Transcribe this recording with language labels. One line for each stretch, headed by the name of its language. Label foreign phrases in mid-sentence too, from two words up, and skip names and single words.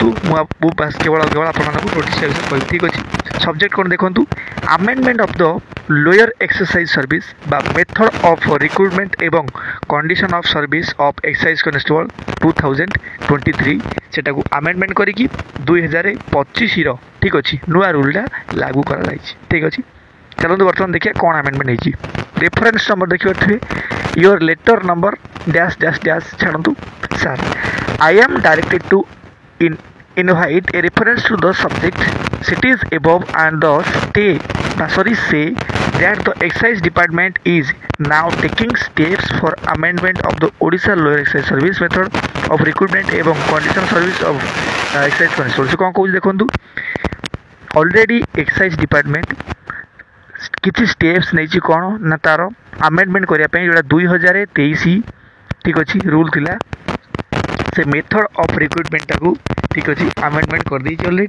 Odia: ମୁଁ ବାସ୍ କେବଳ ଆପଣମାନଙ୍କୁ ନୋଟିସ୍ଟା ବିଷୟରେ କହିବି। ଠିକ୍ ଅଛି, ସବଜେକ୍ଟ କ'ଣ ଦେଖନ୍ତୁ,
English: Amendment of the lower exercise service
Odia: ବା
English: method of recruitment
Odia: ଏବଂ
English: condition of service of excise constable
Odia: 2023 ସେଟାକୁ ଆମେଣ୍ଡମେଣ୍ଟ କରିକି 2025ର ଠିକ୍ ଅଛି ନୂଆ ରୁଲ୍ଟା ଲାଗୁ କରାଯାଇଛି। ଠିକ୍ ଅଛି, ଚାଲନ୍ତୁ ବର୍ତ୍ତମାନ ଦେଖିବା କ'ଣ ଆମେଣ୍ଡମେଣ୍ଟ ହେଇଛି।
English: reference number
Odia: ଦେଖିପାରୁଥିବେ,
English: your letter number dash dash dash
Odia: ଛାଡ଼ନ୍ତୁ। ସାର୍,
English: I am directed to invite a reference to the subject cities above and the say that the excise department is now taking steps for amendment of the Odisha lower excise service method of recruitment ଏବଂ condition service of excise constable।
Odia: ସେ କ'ଣ କହୁଛି ଦେଖନ୍ତୁ, ଅଲରେଡ଼ି
English: excise department
Odia: କିଛି ଷ୍ଟେପ୍ସ ନେଇଛି କ'ଣ ନା ତାର ଆମେଣ୍ଡମେଣ୍ଟ କରିବା ପାଇଁ, ଯେଉଁଟା 2023 ଠିକ୍ ଅଛି ରୁଲ୍ ଥିଲା। ସେ
English: method of recruitmentଟାକୁ
Odia: ଠିକ୍ ଅଛି ଆମେଣ୍ଡମେଣ୍ଟ କରିଦେଇଛି ଅଲରେଡ଼ି।